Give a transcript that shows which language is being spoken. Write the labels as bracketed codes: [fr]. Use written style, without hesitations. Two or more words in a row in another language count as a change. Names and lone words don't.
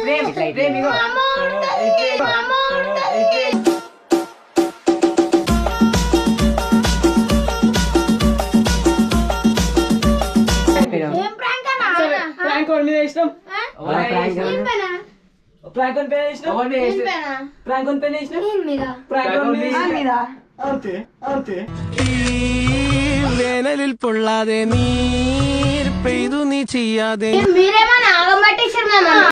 [te] ఏం ప్రాంక్ అన్నా ప్రాంక్ వన్ మీద ఇష్టం ప్రాంక్ వన్ పేరు ఇష్టం ప్రాంక్ వన్ పేరు ఇష్టం ప్రాంక్ వన్ మీద అంతే అంతే [ml] വേനലിൽ പൊള്ളാതെ നീർ പെയ്തു നീ ചെയ്യാതെ [te] మీరేమన్నా ఆగం పట్టేసారు